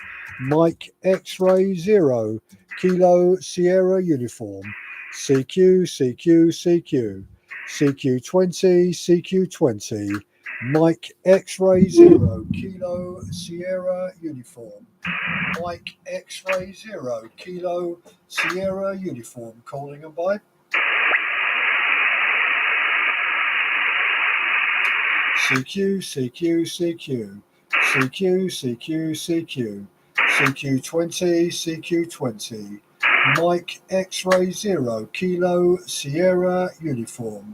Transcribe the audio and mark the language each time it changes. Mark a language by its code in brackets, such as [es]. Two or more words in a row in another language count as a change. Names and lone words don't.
[en] Mike X-ray 0, Kilo Sierra Uniform. CQ, CQ, CQ, CQ20, CQ20, Mike X-ray 0, Kilo Sierra Uniform. Mike X-ray 0, Kilo Sierra Uniform, calling and bye. CQ, CQ, CQ, CQ, CQ, CQ, CQ20, CQ20, Mike X-ray 0, Kilo Sierra Uniform.